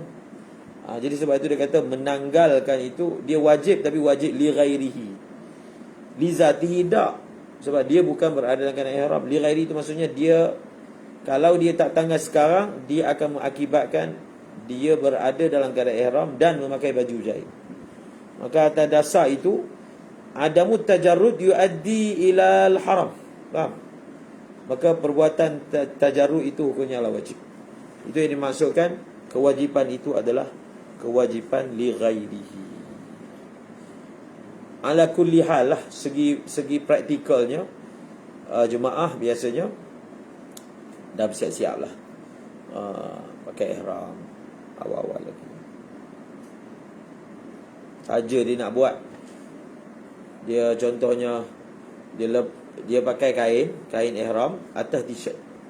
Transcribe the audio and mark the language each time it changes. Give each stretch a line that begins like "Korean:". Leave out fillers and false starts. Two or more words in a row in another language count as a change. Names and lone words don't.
Malay: Jadi sebab itu dia kata menanggalkan itu dia wajib, tapi wajib
Arabic: لغيره. لذاته tak.
Malay: Sebab dia bukan berada dalam keadaan ihram.
Arabic: لغير
Malay: itu maksudnya dia, kalau dia tak tanggal sekarang, dia akan mengakibatkan dia berada dalam keadaan ihram dan memakai baju jahit. Maka atas dasar itu,
Arabic: عدم التجرد يؤدي إلى الحرام.
Malay: Faham? Maka perbuatan tajarrud itu hukumnya adalah wajib. Itu yang dimaksudkan kewajipan itu adalah kewajipan
Arabic: لغيره. على كل حال
Malay: lah, segi praktikalnya, jemaah biasanya dah bersiap-siap lah, pakai ihram awal-awal lagi. Saja dia nak buat, dia contohnya dia pakai kain ihram atas t-shirt.